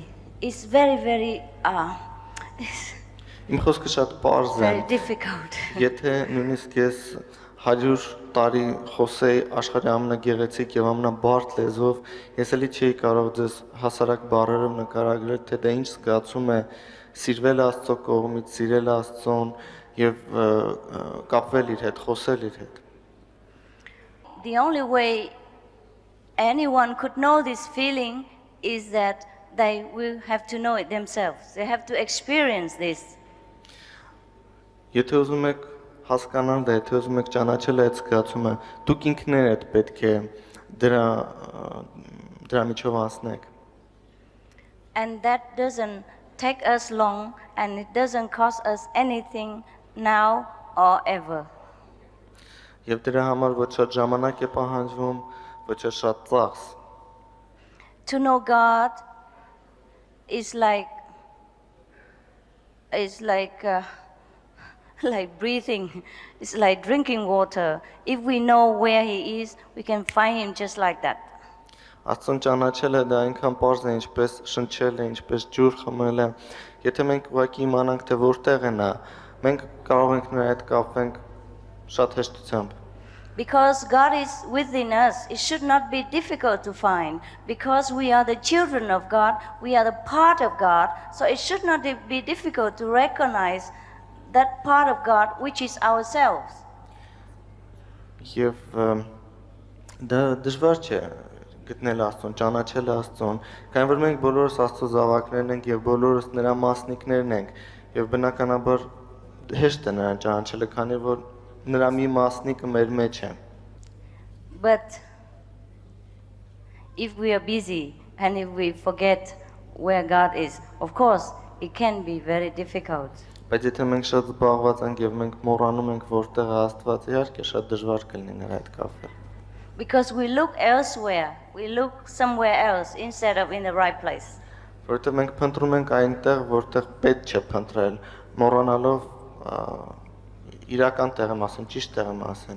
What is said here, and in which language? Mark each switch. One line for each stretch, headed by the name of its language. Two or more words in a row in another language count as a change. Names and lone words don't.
English: It's very
Armenian: Իմ խոսքը շատ պարզ է։
English: very difficult.
Armenian: Եթե նույնիսկ ես 100 տարի խոսեի աշխարհի ամենագեղեցիկ եւ ամենաբարդ լեզվով, ես էլի չէի կարող ձեզ հասարակ բառերով նկարագրել, թե դա ինչ զգացում է սիրվել Աստծո կողմից, սիրել Աստծուն եւ կապվել իր հետ, խոսել իր հետ։
English: The only way anyone could know this feeling is that they will have to know it themselves. They have to experience this.
Armenian: Եթե ուզում եք հասկանալ դա, եթե ուզում եք ճանաչել այդ զգացումը, դուք ինքներդ պետք է դրա միջով անցնեք։
English: And that doesn't take us long and it doesn't cost us anything now or ever.
Armenian: Եվ դրա համար ոչ շատ ժամանակ է պահանջվում, ոչ շատ ծախս։
English: To know God is like like breathing. It's like drinking water. If we know where He is, we can find Him just like that.
Armenian: Աստծուն ճանաչելը դա այնքան պարզ է, ինչպես շնչելը, ինչպես ջուր խմելը։ Եթե մենք ուղղակի իմանանք, թե որտեղ է նա, մենք կարող ենք նրա հետ կապենք շատ հեշտությամբ։
English: Because God is within us, it should not be difficult to find. Because we are the children of God, we are the part of God, so it should not be difficult to recognize that part of God which is ourselves.
Armenian: Եվ դա դժվար չէ գտնել Աստծուն, ճանաչել Աստծուն, քանի որ մենք բոլորս Աստծո զավակներն ենք եւ բոլորս նրա մասնիկներն ենք, եւ բնականաբար հեշտ է նրան ճանաչելը, քանի որ նրա մի մասնիկը մեր մեջ է։
English: But if we are busy and if we forget where God is, of course, it can be very difficult.
Armenian: Բայց եթե մենք շատ զբաղված ենք եւ մենք մոռանում ենք որտեղ է Աստված, իհարկե շատ դժվար կլինի նրա հետ կապվել։
English: Because we look elsewhere, we look somewhere else instead of in the right place.
Armenian: Որովհետեւ մենք փնտրում ենք այնտեղ, որտեղ պետք չէ փնտրել, մոռանալով իրական տեղը մասին, ճիշտ տեղը մասին։